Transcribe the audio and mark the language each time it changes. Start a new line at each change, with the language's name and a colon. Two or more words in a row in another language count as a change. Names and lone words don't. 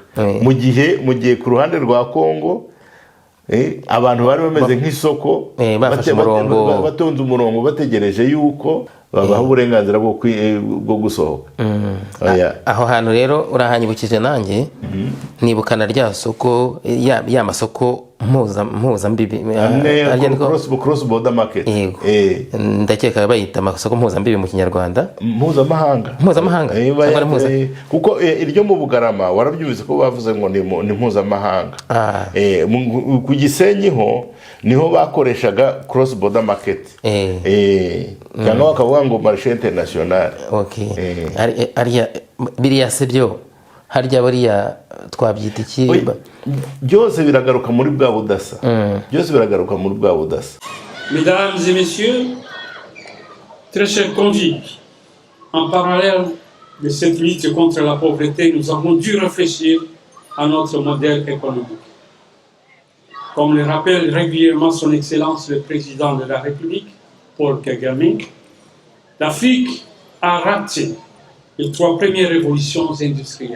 Kinyarwanda: Mu gihe ku ruhande rwa Kongo abantu bari bameze nk'isoko, batonze umurongo bategereje yuko babaha uburenganzira bwo gusohoka. Aho hantu rero urahanyibukije nanjye, nibukana rya soko, ya masoko mpuzambibi,
English: cross border market,
Kinyarwanda: ndakeka bayita amasoko mpuzambibi mu Kinyarwanda, mpuzamahanga, kuko iryo mu Bugarama warabyumvise ko bavuze ngo ni mpuzamahanga. Ku Gisenyi niho bakoreshaga
English: cross border market,
Kinyarwanda: cyangwa bakavuga ngo
French: marché international.
Kinyarwanda: Biriya se byo harya bariya twabyita iki? Byose biragaruka muri bwa budasa,
French: Mesdames et messieurs, très chers convives, en parallèle de cette lutte contre la pauvreté, nous avons dû réfléchir à notre modèle économique. Comme le rappelle régulièrement son Excellence le Président de la République, Paul Kagame, l'Afrique a raté les 3 premières révolutions industrielles.